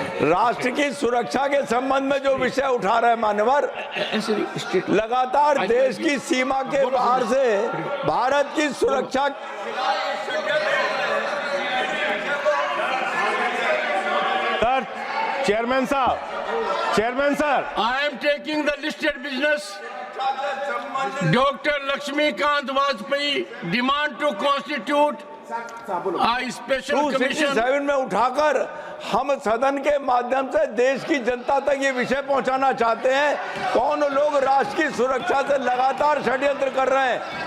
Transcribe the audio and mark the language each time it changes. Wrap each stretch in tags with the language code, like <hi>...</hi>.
<hi>राष्ट्र की सुरक्षा के संबंध में जो विषय उठा रहे हैं मान्यवर, लगातार देश की सीमा के बाहर से भारत की सुरक्षा सर, चेयरमैन साहब, chairman sir,</hi> <en>I am taking the listed business. Dr. Lakshmikant Vajpayee demand to constitute a special commission.</en> <hi>267 में उठाकर हम सदन के माध्यम से देश की जनता तक ये विषय पहुंचाना चाहते हैं, कौन लोग राष्ट्र की सुरक्षा से लगातार षड्यंत्र कर रहे हैं।</hi>